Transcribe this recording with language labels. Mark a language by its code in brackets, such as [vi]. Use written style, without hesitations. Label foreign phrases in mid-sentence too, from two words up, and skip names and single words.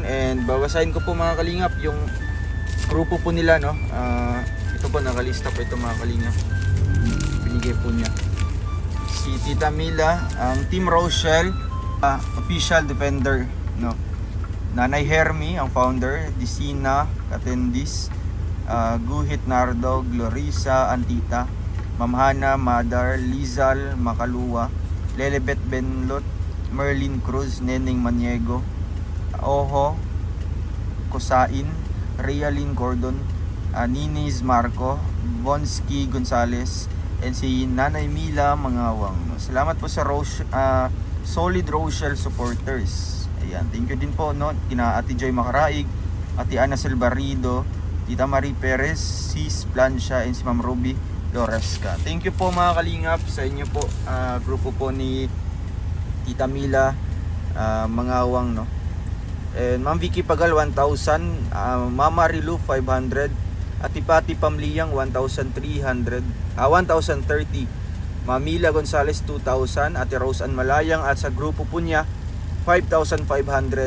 [tl] And babasahin ko po mga kalingap yung grupo po nila, no. Ito po nakalista po ito mga kalingap. Binigay po niya. Si Tita Mila, ang Team Rochelle, official defender, no. Nanay Hermy, ang founder. Disina Katendis, Guhit Nardo, Glorisa Antita, Mamhana Madar, Lizal Makaluwa, Lelebet Benlot, Merlin Cruz, Neneng Maniego, Oho Kosain, Realin Gordon, Niniz Marco, Bonski Gonzales, and si Nanay Mila Mangawang. Salamat po sa Solid Rochelle supporters. Ayan, [en] thank you [tl] din po, no, kina Ate Joy Macaraig, Ate Ana Silbarido, Tita Marie Perez, Sis Plancia, and si Ma'am Ruby Loresca. [en] Thank you [tl] po mga kalingap sa inyo po, grupo po ni Tita Mila Mangawang, no. And Ma'am Vicky Pagal 1,000, Mama Rilu 500, Ati Pati Pamliyang 1,300, 1,030, Mamila Gonzales 2,000, Ate Rose Ann Malayang, at sa grupo po niya 5,500.